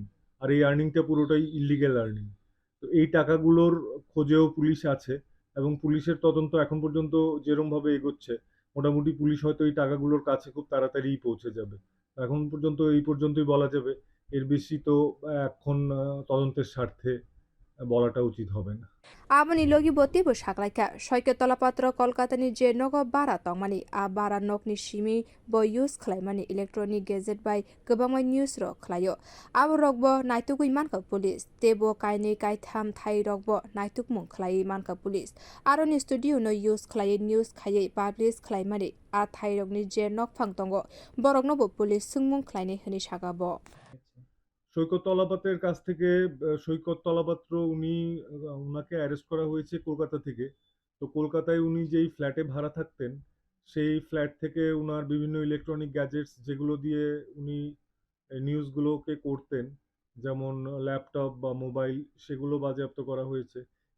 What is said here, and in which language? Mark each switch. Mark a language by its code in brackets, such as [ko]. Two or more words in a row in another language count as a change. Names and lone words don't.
[bn] আর এই আর্নিংটা পুরোটাই [en] illegal earning. [bn] তো এই টাকাগুলোর খোঁজেও পুলিশ আছে এবং পুলিশের তদন্ত এখন পর্যন্ত যেরমভাবে এগোচ্ছে মোটামুটি পুলিশ হয়তো এই টাকাগুলোর কাছে খুব তাড়াতাড়িই পৌঁছে যাবে। এখন পর্যন্ত এই পর্যন্তই বলা যাবে, এর বেশি তো এখন তদন্তের স্বার্থে বলাটা উচিত হবে না। [trp] aboni logi boti bo saklaika Saikat Talapatra Kolkatani je nogo bara tongmani a bara nokni simi bo use khlaimani [en] electronic gadget [trp] by kwbangma news ro khlaio abo rokbo naitugui manka police tebo kaini kaitham thai rokbo naitukmung khlai manka police aroni studio no use khlai news khaiye publish khlaimani a thai rokni je nokphang tongo borokno bo police sungmung khlaini hini sagabo [bn] সৈকত তলাপাত্রের কাছ থেকে সৈকত তলাপাত্র উনাকে অ্যারেস্ট করা হয়েছে কলকাতা থেকে। তো কলকাতায় উনি যেই ফ্ল্যাটে ভাড়া থাকতেন সেই ফ্ল্যাট থেকে উনার বিভিন্ন [en] electronic gadgets [bn] যেগুলো দিয়ে উনি নিউজগুলোকে করতেন, যেমন ল্যাপটপ বা মোবাইল, সেগুলো বাজেয়াপ্ত করা হয়েছে।